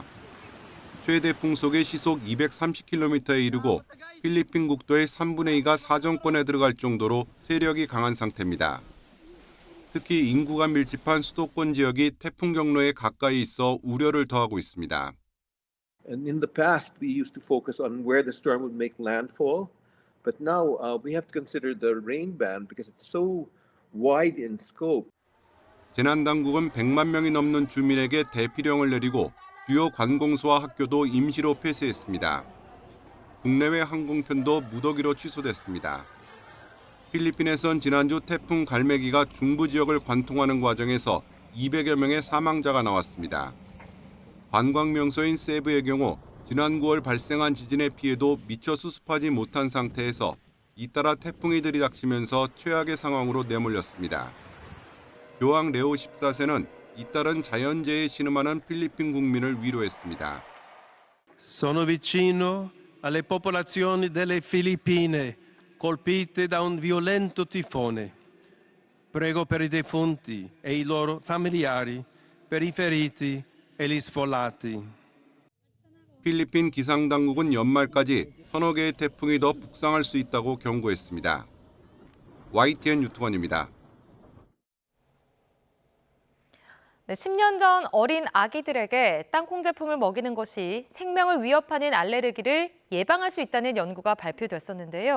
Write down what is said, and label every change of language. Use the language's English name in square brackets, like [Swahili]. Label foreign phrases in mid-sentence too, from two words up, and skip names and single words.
[Korean] 최대 풍속의 시속 230km에 이르고 필리핀 국토의 3분의 2가 사정권에 들어갈 정도로 세력이 강한 상태입니다. 특히 인구가 밀집한 수도권 지역이 태풍 경로에 가까이 있어 우려를 더하고 있습니다. [English] And in the past, we used to focus on where the storm would make landfall, but now we have to consider the rain band because it's so wide in scope. [Korean] 재난당국은 100만 명이 넘는 주민에게 대피령을 내리고 주요 관공서와 학교도 임시로 폐쇄했습니다. 국내외 항공편도 무더기로 취소됐습니다. 필리핀에선 지난주 태풍 갈매기가 중부 지역을 관통하는 과정에서 200여 명의 사망자가 나왔습니다. 관광 명소인 세부의 경우 지난 9월 발생한 지진의 피해도 미처 수습하지 못한 상태에서 잇따라 태풍이 들이닥치면서 최악의 상황으로 내몰렸습니다. 교황 레오 14세는 잇따른 자연재해에 신음하는 필리핀 국민을 위로했습니다. [Italian] Sono vicino alle popolazioni delle Filippine colpite da un violento tifone. Prego per i defunti e i loro familiari, per i feriti e gli sfollati. [Korean] 필리핀 기상당국은 연말까지 서너 개의 태풍이 더 북상할 수 있다고 경고했습니다. YTN 유투건입니다. 10년 전 어린 아기들에게 땅콩 제품을 먹이는 것이 생명을 위협하는 알레르기를 예방할 수 있다는 연구가 발표됐었는데요.